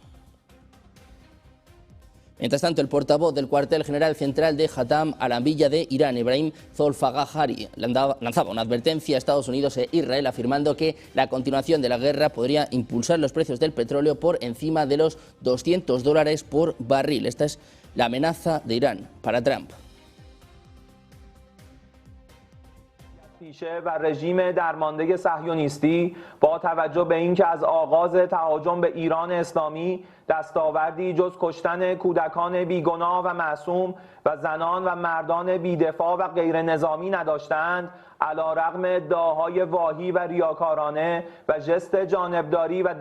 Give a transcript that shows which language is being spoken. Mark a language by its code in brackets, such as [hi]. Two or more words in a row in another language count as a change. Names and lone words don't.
[es] Mientras tanto, el portavoz del cuartel general central de Hatam al-Anbiya de Irán, Ibrahim Zolfagahari, lanzaba una advertencia a Estados Unidos e Israel afirmando que la continuación de la guerra podría impulsar los precios del petróleo por encima de los $200 por barril. Esta es la amenaza de Irán para Trump. [fa] پیشه و رژیم درمانده صهیونیستی با توجه به اینکه از آغاز تهاجم به ایران اسلامی دستاوردی جز کشتن کودکان بیگناه و معصوم و زنان و مردان بیدفاع و غیر نظامی نداشتند، علیرغم ادعاهای واهی و ریاکارانه و ژست جانبداری و